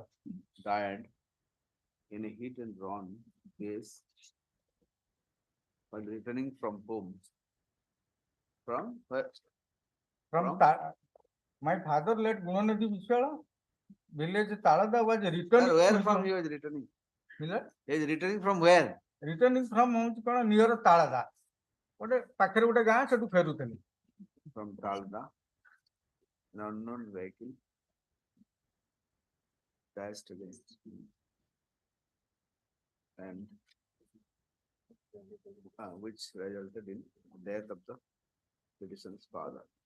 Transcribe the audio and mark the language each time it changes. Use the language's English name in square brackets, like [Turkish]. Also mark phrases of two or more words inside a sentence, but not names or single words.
[English] died in a hit and run case while returning from home. From where? From From? my father led Gunanidhi Vishwa, village Talada was returning. Where to from his- he was returning? Village? He is returning from where? Returning from [Odia] ହଉଛି କଣ ନିୟର ତାଳଦା ଗୋଟେ ପାଖରେ ଗୋଟେ ଗାଁ ସେଠୁ ଫେରୁଥିଲି [English] From Talda. An unknown vehicle dashed against him. And which resulted in death of the petitioner's father.